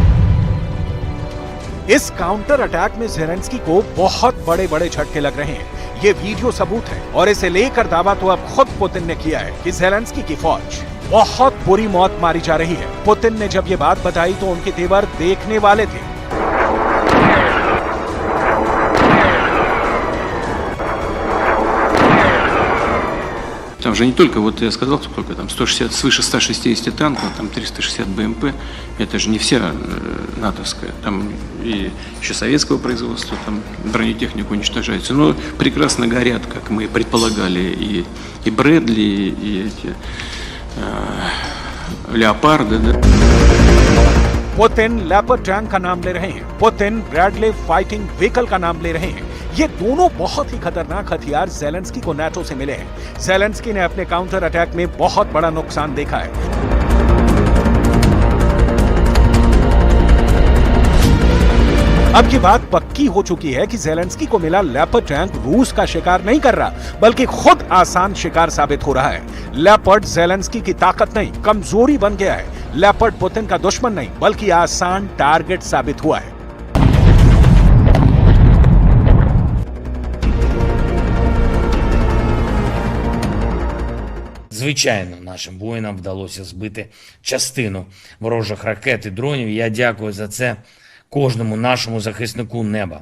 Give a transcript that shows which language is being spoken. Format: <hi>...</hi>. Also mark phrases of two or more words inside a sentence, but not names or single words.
<hi>इस</hi> <en>counter attack</en> <hi>में ज़ेलेंस्की को बहुत बड़े झटके लग रहे हैं। ये वीडियो सबूत है और इसे लेकर दावा तो अब खुद पुतिन ने किया है कि ज़ेलेंस्की की फौज बहुत बुरी मौत मारी जा रही है। पुतिन ने जब ये बात बताई तो उनके तेवर देखने वाले थे।</hi> <ru>Там же не только, вот я сказал, сколько там, 160, свыше 160 танков, там 360 БМП, это же не вся натовская, там и еще советского производства, там бронетехника уничтожается, но прекрасно горят, как мы предполагали, и Брэдли, и эти Леопарды, да.</ru> <hi>पुतिन लेपर्ड टैंक का नाम ले रहे हैं, पुतिन ब्रैडले फाइटिंग व्हीकल का नाम ले रहे हैं। ये दोनों बहुत ही खतरनाक हथियार ज़ेलेंस्की को नाटो से मिले हैं। ज़ेलेंस्की ने अपने</hi> <en>counter attack</en> <hi>में बहुत बड़ा नुकसान देखा है। अब ये बात पक्की हो चुकी है कि ज़ेलेंस्की को मिला लेपर्ड टैंक रूस का शिकार नहीं कर रहा, बल्कि खुद आसान शिकार साबित हो रहा है। लेपर्ड ज़ेलेंस्की की ताकत नहीं, कमजोरी बन गया है। लेपर्ड पुतिन का दुश्मन नहीं, बल्कि आसान टारगेट साबित हुआ है।</hi> <uk>Звичайно, нашим воїнам вдалося збити частину ворожих ракет і дронів. Я дякую за це кожному нашому захиснику неба.</uk>